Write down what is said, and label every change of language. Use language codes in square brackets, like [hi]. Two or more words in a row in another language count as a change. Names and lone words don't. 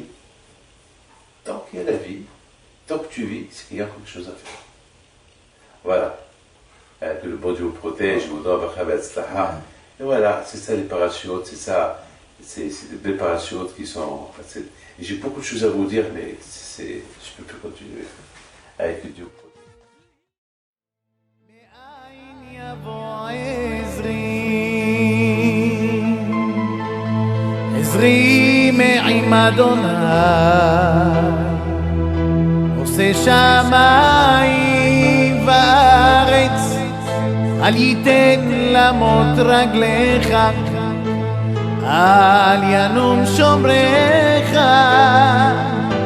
[fr] Tant qu'il y a la vie, tant que tu vis, c'est qu'il y a quelque chose à faire. Voilà. Que le bon Dieu vous protège, vous donne et voilà, c'est ça les parachutes, c'est ça, c'est des belles parachutes qui sont. J'ai beaucoup de choses à vous dire, mais je ne peux plus continuer avec Dieu. [he] מאין יבוא עזרי עזרי מעם אדוני עושה שמיים וארץ אל ייתן למות רגליך אל ינום שומרך